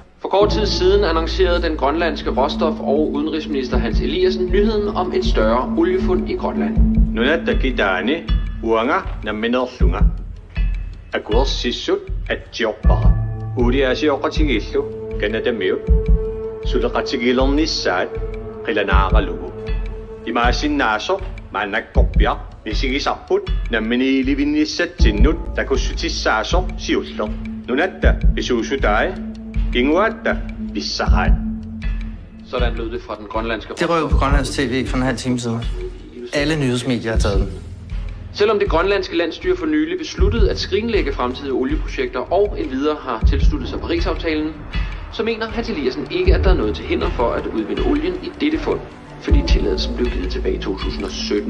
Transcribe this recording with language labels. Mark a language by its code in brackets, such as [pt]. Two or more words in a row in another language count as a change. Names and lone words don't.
[da] kort tid siden annoncerede den grønlandske råstof- og udenrigsminister Hans Eliasen nyheden om et større oliefund i Grønland. [kl] Nunattakitaani uanga namminerlunga. Akuersissut atjiorpara. Uliasiorqatigillu kanadamiu. Suleqatigilernnissaat qilanaaqalugu. Imaasinnaasor maannakkorpia nisigisarput namminiilivinnissattinnut takussutissaasoq siulleq. Nunatta isuusutaai inguatta bissaqaat. [da] Sådan lød det fra den grønlandske Det røg på Grønlands TV for en halv time siden. Alle nyhedsmedier har taget den. Selvom det grønlandske landsstyre for nylig besluttede at skrinlægge fremtidige olieprojekter og endvidere har tilsluttet sig Paris-aftalen, så mener Hans Eliasen ikke, at der er noget til hinder for at udvinde olien i dette fund, fordi tilladelsen blev givet tilbage i 2017.